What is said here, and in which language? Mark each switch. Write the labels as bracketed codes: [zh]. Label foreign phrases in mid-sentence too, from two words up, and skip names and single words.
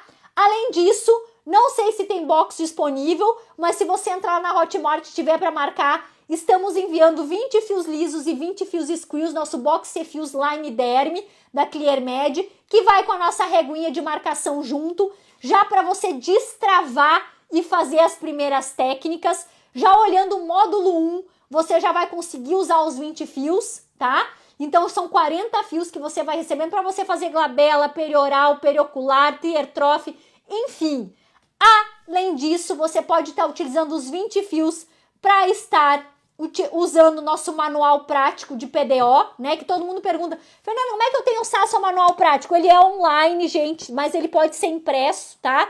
[pt] Além disso, não sei se tem box disponível, mas se você entrar na Hotmart e tiver para marcar, estamos enviando 20 fios lisos e 20 fios squeals, nosso box C-Fios Line Derme da ClearMed, que vai com a nossa reguinha de marcação junto, já para você destravar e fazer as primeiras técnicas. Já olhando o módulo 1, você já vai conseguir usar os 20 fios, tá? Então são 40 fios que você vai recebendo para você fazer glabela, perioral, periocular, teartrofe, enfim. Além disso, você pode estar utilizando os 20 fios para estar usando o nosso manual prático de PDO, né? Que todo mundo pergunta, Fernanda, como é que eu tenho acesso ao manual prático? Ele é online, gente, mas ele pode ser impresso, tá?